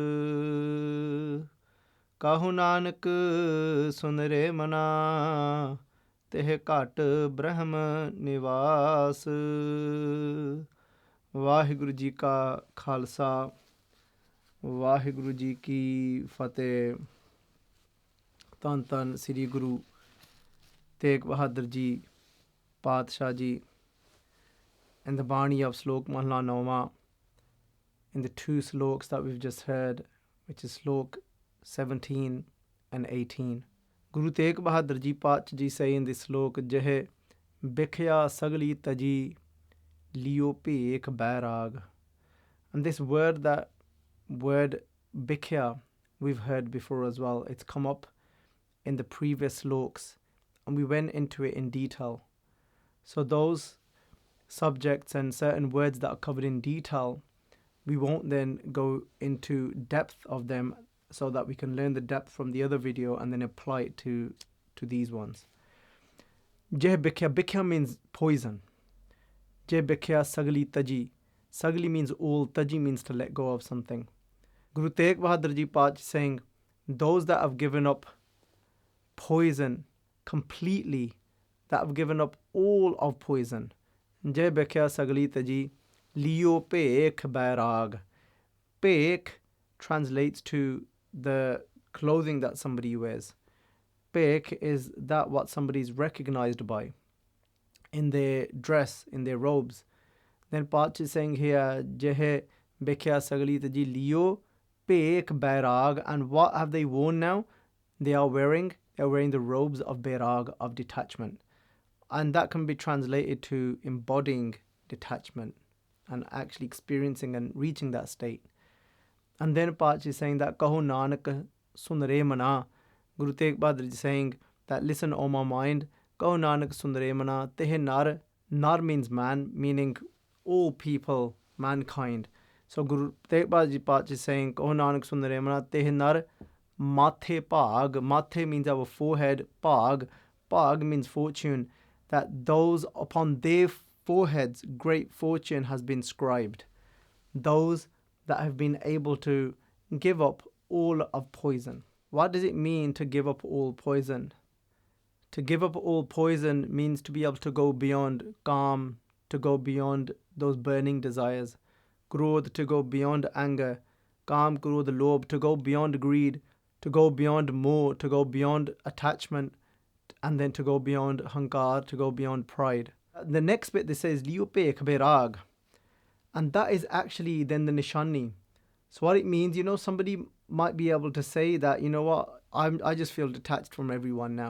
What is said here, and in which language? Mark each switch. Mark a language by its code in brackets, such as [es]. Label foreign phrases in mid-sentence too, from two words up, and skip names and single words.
[pa] ਕਹੂ ਨਾਨਕ ਸੁਨ ਰੇ ਮਨਾ, ਤਿਹ ਘਟ ਬ੍ਰਹਮ ਨਿਵਾਸ। ਵਾਹਿਗੁਰੂ ਜੀ ਕਾ ਖਾਲਸਾ, ਵਾਹਿਗੁਰੂ ਜੀ ਕੀ ਫਤਿਹ। ਧੰਨ ਧੰਨ ਸ੍ਰੀ ਗੁਰੂ ਤੇਗ ਬਹਾਦਰ ਜੀ ਪਾਤਸ਼ਾਹ ਜੀ। [en] In the Bani of Slok Mahla Nauma, in the two sloks that we've just heard, which is Slok 17 and 18. Guru Tegh Bahadur Ji Paatshah Ji say in this slok, [pa] ਜਿਹ ਬਿਖਿਆ ਸਗਲੀ ਤਜੀ ਲੀਓ ਭੇਖ ਬੈਰਾਗ. [en] And this word bikhya, we've heard before as well. It's come up in the previous sloks, and we went into it in detail. So those subjects and certain words that are covered in detail, we won't then go into depth of them, so that we can learn the depth from the other video and then apply it to these ones. [pa] ਜਿਹ ਬਿਖਿਆ, [en] bikhya means poison. [pa] ਜਿਹ ਬਿਖਿਆ ਸਗਲੀ ਤਜੀ, [en] sagli means all, taji means to let go of something. Guru Tegh Bahadur Ji Paatshah saying, those that have given up poison completely, that have given up all of poison, [pa] ਜਿਹ ਬਿਖਿਆ ਸਗਲੀ ਤਜੀ ਲੀਓ ਭੇਖ ਬੈਰਾਗ. [en] Phekh translates to the clothing that somebody wears. Phekh is that what somebody is recognized by in their dress, in their robes. Then Paatshah is saying here, [pa] ਜਿਹ ਬਿਖਿਆ ਸਗਲੀ ਤਜੀ, ਲੀਓ ਭੇਖ ਬੈਰਾਗ. [en] And what have they worn now? They are wearing the robes of bairag, of detachment. And that can be translated to embodying detachment and actually experiencing and reaching that state. And then Paatshah is saying that [pa] ਕਹੁ ਨਾਨਕ ਸੁਨੁ ਰੇ ਮਨਾ. [en] Guru Tegh Bahadur is saying that listen, O my mind, [pa] ਕਹੁ ਨਾਨਕ ਸੁਨੁ ਰੇ ਮਨਾ, ਤਿਹ ਨਰ. [en] Nar means man, meaning all people, mankind. So Guru Tegh Bahadur Paatshah is saying [pa] ਕਹੁ ਨਾਨਕ ਸੁਨੁ ਰੇ ਮਨਾ, ਤਿਹ ਨਰ ਮਾਥੈ ਭਾਗੁ. [en] Mathe means our forehead, bhag. Bhag means fortune. That those upon their foreheads great fortune has been scribed. Those that have been able to give up all of poison. What does it mean to give up all poison? To give up all poison means to be able to go beyond calm, to go beyond those burning desires. Krodh, to go beyond anger. [pa] ਕਾਮ, ਕ੍ਰੋਧ, ਲੋਭ, [en] to go beyond greed, to go beyond moh, to go beyond attachment. And then to go beyond hankar, to go beyond pride. The next bit, this says, [pa] ਲੀਓ ਭੇਖ ਬੈਰਾਗ. [en] And that is actually then the nishani. So what it means, somebody might be able to say that, you know what, I just feel detached from everyone now.